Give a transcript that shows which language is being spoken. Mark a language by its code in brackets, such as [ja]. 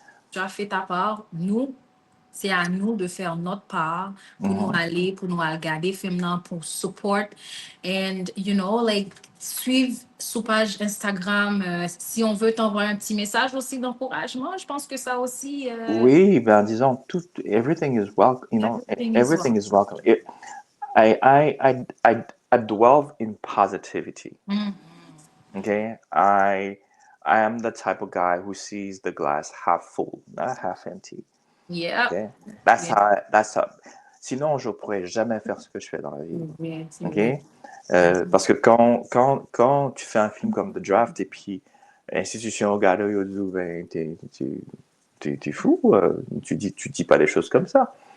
[fr] Tu as fait ta part, nous, c'est à nous de faire notre part pour nous aller, pour nous regarder film là, pour [en] support and you know like [fr] suivre sous page Instagram si on veut t'envoyer un petit message aussi d'encouragement, je pense que ça aussi Oui, ben disons [en] everything is welcome, you know, everything is welcome. I dwell in positivity. Okay, I am the type of guy who sees the glass half full, not half empty. Yeah. Okay, that's how. [fr] Sinon, je pourrais jamais faire ce que je fais dans la vie. Ok, parce que quand tu fais un film comme The Draft et puis l'institution regarde et dit ben t'es fou, tu dis pas des choses comme ça.